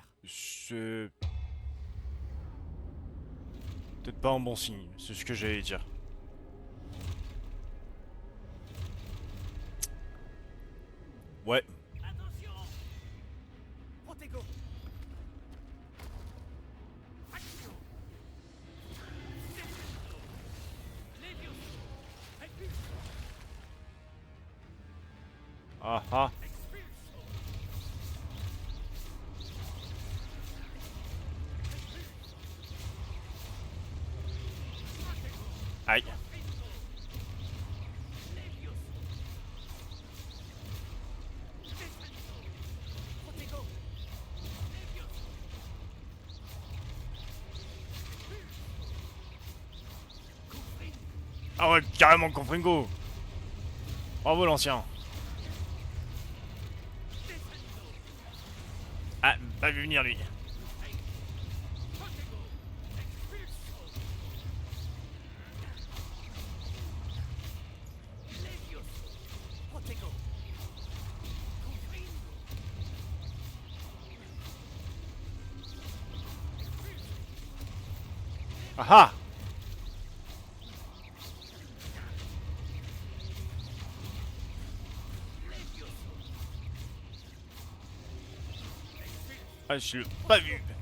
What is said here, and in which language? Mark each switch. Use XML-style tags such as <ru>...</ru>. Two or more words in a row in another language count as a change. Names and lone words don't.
<fr>C'est peut-être pas un bon signe. C'est ce que j'allais dire. Ouais. Attention! Protego. Action! Descendo! Levioso! Repulso! Ah ah. Expulso! Aïe. Levioso! Descendo! Protego. Levioso! Confringo! Ah ouais, carrément Confringo. Bravo l'ancien. Descendo! Ah, pas vu venir lui. Protego! Expulso! Levioso! Protego. Confringo! Ah ah. Ah, je l'ai pas vu.</fr>